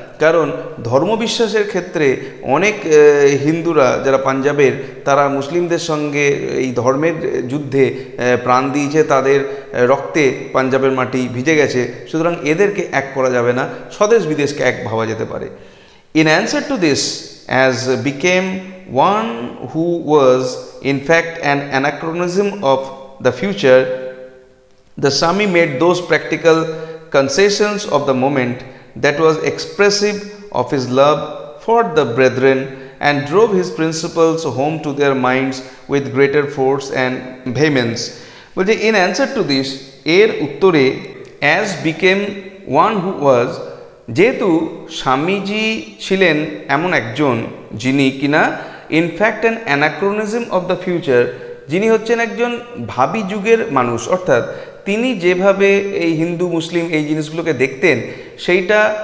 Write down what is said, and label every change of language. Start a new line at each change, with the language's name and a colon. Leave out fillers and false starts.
Bangla: কারণ ধর্মবিশ্বাসের ক্ষেত্রে অনেক হিন্দুরা যারা পাঞ্জাবের, তারা মুসলিমদের সঙ্গে এই ধর্মের যুদ্ধে প্রাণ দিয়েছে, তাদের রক্তে পাঞ্জাবের মাটি ভিজে গেছে, সুতরাং এদেরকে এক করা যাবে না, স্বদেশ বিদেশকে এক ভাবা যেতে পারে।
English: In answer to this, as became one who was in fact an anachronism of the future, the Swami made those practical concessions of the moment that was expressive of his love for the brethren and drove his principles home to their minds with greater force and vehemence.
Bangla: বলছে
English: in answer to this,
Bangla: এর উত্তরে
English: as became one who was,
Bangla: যেহেতু স্বামীজি ছিলেন এমন একজন যিনি কিনা
English: in fact an anachronism of the future,
Bangla: যিনি হচ্ছেন একজন ভাবি যুগের মানুষ, অর্থাৎ তিনি যেভাবে এই হিন্দু মুসলিম এই জিনিসগুলোকে দেখতেন সেইটা